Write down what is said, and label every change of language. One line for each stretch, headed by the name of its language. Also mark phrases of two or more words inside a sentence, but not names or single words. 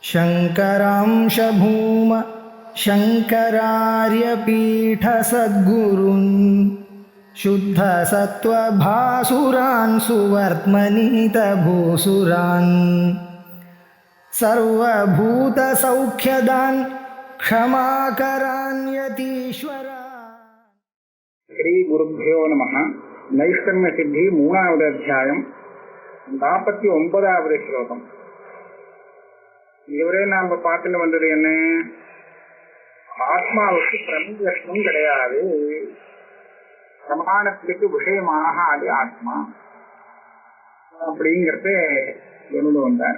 Sanskrit: शङ्करांश भूम शङ्करार्यपीठसद्गुरून् शुद्धसत्त्वभासुरान् सुवर्त्मनीतभूसुरान् सर्वभूतसौख्यदान् क्षमाकरान् यतीश्वरान्. श्री गुरुभ्यो नमः. नैष्कर्म्य सिद्धि
Tamil: 3வது அத்தியாயம் 49வது ஸ்லோகம். இதுவரை நாம பார்த்துட்டு வந்தது என்ன? ஆத்மாவுக்கு பிரமேயத்துவம் கிடையாது, பிரமாணத்துக்கு விஷயமாக அது ஆத்மா அப்படிங்கிறத கொண்டு வந்தார்.